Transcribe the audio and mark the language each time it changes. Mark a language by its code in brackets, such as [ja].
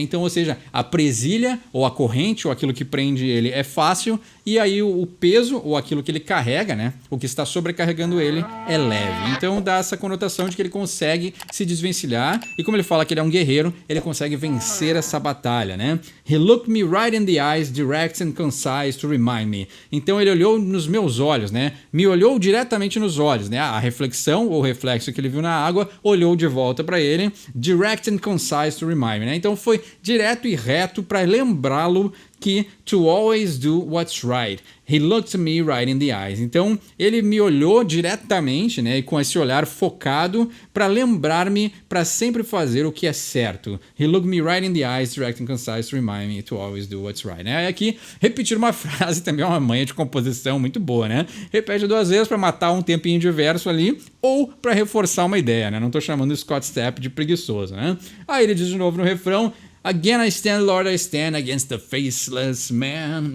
[pt] Então, ou seja, a presilha ou a corrente ou aquilo que prende ele é fácil e aí o peso ou aquilo que ele carrega, né? O que está sobrecarregando ele é leve. Então dá essa conotação de que ele consegue se desvencilhar e como ele fala que ele é um guerreiro, ele consegue vencer essa batalha, né? [en] He looked me right in the eyes, direct and concise to remind me. [pt] Então ele olhou nos meus olhos, né? Me olhou diretamente nos olhos, né? A reflexão ou reflexo que ele viu na água olhou de volta para ele, [en] direct and concise to remind me, [pt] né? Então foi direto e reto para lembrá-lo que [en] to always do what's right. He looked me right in the eyes. [pt] Então, ele me olhou diretamente, né, e com esse olhar focado para lembrar-me para sempre fazer o que é certo. [en] He looked me right in the eyes, direct and concise to remind me to always do what's right. [pt] Né? E aqui, repetir uma frase também é uma manha de composição muito boa, né? Repete 2 vezes para matar um tempinho de verso ali ou para reforçar uma ideia, né? Não estou chamando o Scott Stapp de preguiçoso, né? Aí ele diz de novo no refrão, [en] Again I stand, Lord, I stand against the faceless man.